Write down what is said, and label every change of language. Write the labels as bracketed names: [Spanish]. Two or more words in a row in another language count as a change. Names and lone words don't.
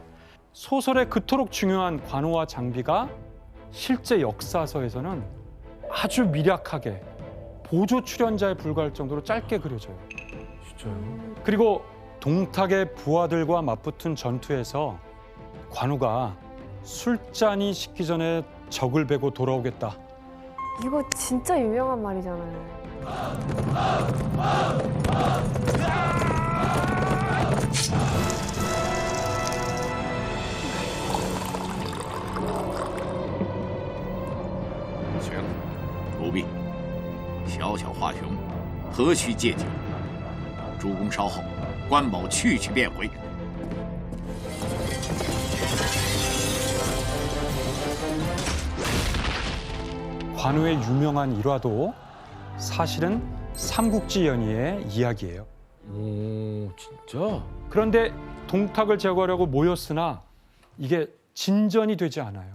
[Korean] 소설에 그토록 중요한 관우와 장비가 실제 역사서에서는 아주 미약하게 보조 출연자에 불과할 정도로 짧게 그려져요. 진짜요? 그리고 동탁의 부하들과 맞붙은 전투에서 관우가 술잔이 식기 전에 적을 베고 돌아오겠다. 이거 진짜 유명한 말이잖아요. [Chinese] 行，奴婢，小小华雄，何须借酒？主公稍后，关某去便回。 [Korean] 관우의 유명한 일화도 사실은 삼국지 연의의 이야기예요. 오, 진짜? 그런데 동탁을 제거하려고 모였으나 이게 진전이 되지 않아요.